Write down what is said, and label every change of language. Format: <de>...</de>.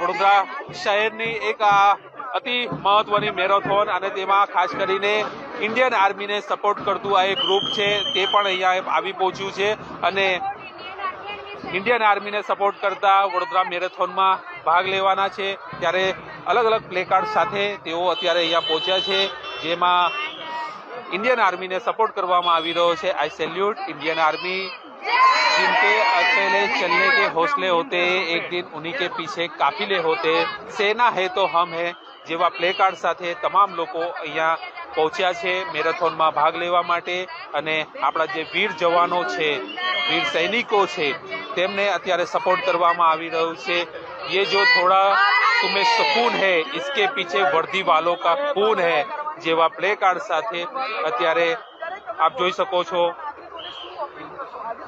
<gu>વડોદરા શહેરની એક આ અતિ મહત્વની મેરેથોન અને તેમાં ખાસ કરીને ઇન્ડિયન આર્મીને સપોર્ટ કરતું આ એક ગ્રુપ છે તે પણ અહીંયા આવી પહોંચ્યું છે અને ઇન્ડિયન આર્મીને સપોર્ટ કરતા વડોદરા મેરેથોનમાં ભાગ લેવાના છે। ત્યારે અલગ અલગ પ્લેકાર્ડ સાથે તેઓ અત્યારે અહીંયા પહોંચ્યા છે, જેમાં इंडियन आर्मी ने सपोर्ट करवामा आवी रह्यो छे।</gu> <hi>आई सैल्यूट इंडियन आर्मी, जिनके अकेले चलने के हौसले होते हैं, एक दिन उन्हीं के पीछे काफिले होते हैं, सेना है तो हम है</hi> <gu>जेवा प्ले कार्ड સાથે તમામ લોકો અહીંયા પહોંચ્યા છે મેરેથોનમાં ભાગ લેવા માટે। અને આપણા જે વીર જવાનો છે, વીર સૈનિકો છે, તેમને અત્યારે સપોર્ટ કરવામાં આવી રહ્યું છે।</gu> <hi>ये जो थोड़ा तुम्हें सुकून है, इसके पीछे वर्दी वालों का खून है</hi> <gu>જેવા પ્લે કાર્ડ સાથે અત્યારે આપ જોઈ શકો છો।</gu>